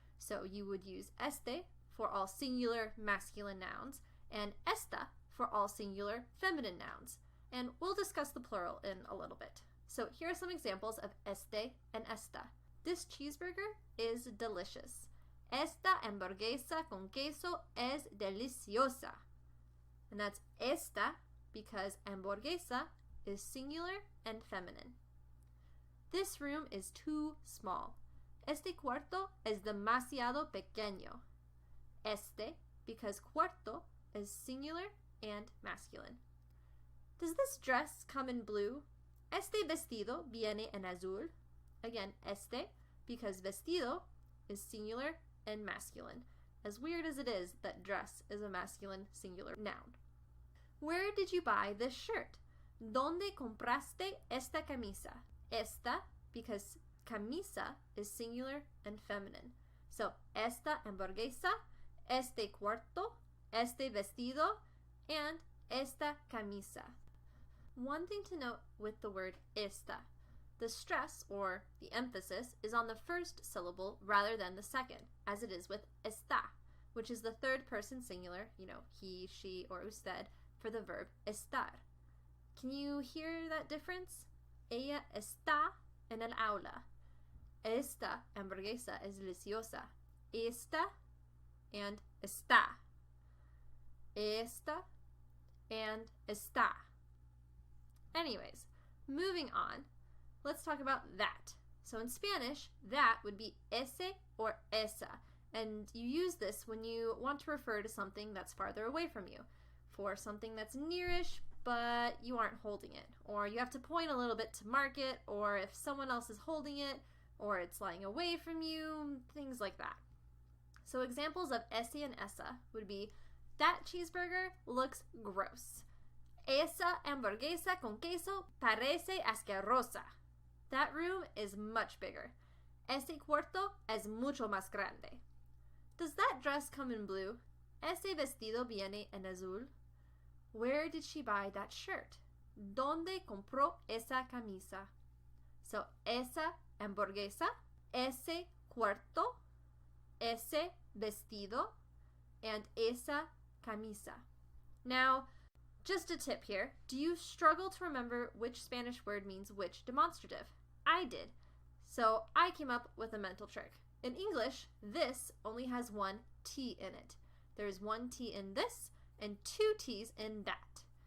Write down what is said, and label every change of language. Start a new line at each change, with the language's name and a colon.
English: So you would use este for all singular masculine nouns and esta for all singular feminine nouns. And we'll discuss the plural in a little bit. So here are some examples of este and esta. This cheeseburger is delicious.
Spanish: Esta hamburguesa con queso es deliciosa.
English: And that's esta because hamburguesa is singular and feminine. This room is too small.
Spanish: Este cuarto es demasiado pequeño.
English: Este, because cuarto is singular and masculine. Does this dress come in blue?
Spanish: Este vestido viene en azul.
English: Again, este, because vestido is singular and masculine. As weird as it is that dress is a masculine singular noun. Where did you buy this shirt?
Spanish: ¿Dónde compraste esta camisa?
English: Esta, because camisa is singular and feminine.
Spanish: So, esta hamburguesa, este cuarto, este vestido, and esta camisa.
English: One thing to note with the word esta. The stress, or the emphasis, is on the first syllable rather than the second, as it is with está, which is the third person singular, he, she, or usted, for the verb estar. Can you hear that difference?
Spanish: Ella está en el aula. Esta hamburguesa es deliciosa. Esta and está. Esta and está.
English: Anyways, moving on, let's talk about that. So in Spanish, that would be ese or esa, and you use this when you want to refer to something that's farther away from you. For something that's nearish, but you aren't holding it, or you have to point a little bit to mark it, or if someone else is holding it, or it's lying away from you, things like that. So examples of ese and esa would be, that cheeseburger looks gross.
Spanish: Esa hamburguesa con queso parece asquerosa.
English: That room is much bigger.
Spanish: Ese cuarto es mucho más grande.
English: Does that dress come in blue?
Spanish: Ese vestido viene en azul.
English: Where did she buy that shirt?
Spanish: ¿Dónde compró esa camisa? So, esa hamburguesa, ese cuarto, ese vestido, and esa camisa.
English: Now, just a tip here. Do you struggle to remember which Spanish word means which demonstrative? I did. So, I came up with a mental trick. In English, this only has one T in it. There's one T in this, and 2 T's in that.